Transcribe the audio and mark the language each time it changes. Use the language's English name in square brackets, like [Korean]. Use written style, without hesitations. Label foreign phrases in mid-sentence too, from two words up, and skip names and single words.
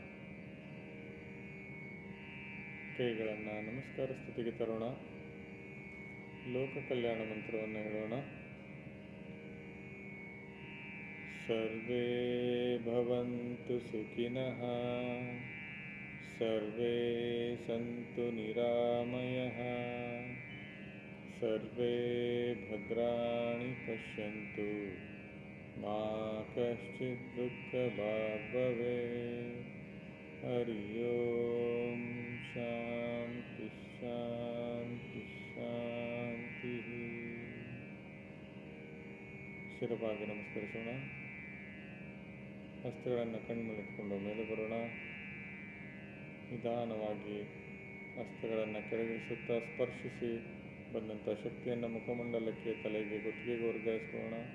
[Kannada] ಕೈಗಳನ್ನು ನಮಸ್ಕಾರ ಸ್ಥಿತಿಗೆ ತರೋಣ. ಲೋಕ ಕಲ್ಯಾಣ ಮಂತ್ರವನ್ನು ಹೇಳೋಣ. [Sanskrit] ಸರ್ವೇ ಭವಂತು ಸುಖಿನಃ, ಸರ್ವೇ ಸಂತು ನಿರಾಮಯಃ, ಸರ್ವೇ ಭದ್ರಾಣಿ ಪಶ್ಯಂತು ಮಾ ಕಶ್ಚಿತ್ ದುಃಖಭಾಗ್ ಭವೇತ್. ಹರಿ ಓಂ ಶಾಂತಿ ಶಾಂತಿ ಶಾಂತಿ. [Kannada] ಶಿರವಾಗಿ ನಮಸ್ಕರಿಸೋಣ. ಹಸ್ತಗಳನ್ನು ಕಣ್ಮುಚ್ಚಿಕೊಂಡು ಮೇಲೆ ಬರೋಣ. ನಿಧಾನವಾಗಿ ಹಸ್ತಗಳನ್ನು ಕೆಳಗಿಳಿಸುತ್ತಾ ಸ್ಪರ್ಶಿಸಿ ಬಂದಂಥ ಶಕ್ತಿಯನ್ನು ಮುಖಮಂಡಲಕ್ಕೆ, ತಲೆಗೆ, ಗುತ್ತಿಗೆಗೆ ವರ್ಗಾಯಿಸ್ಕೊಳ್ಳೋಣ.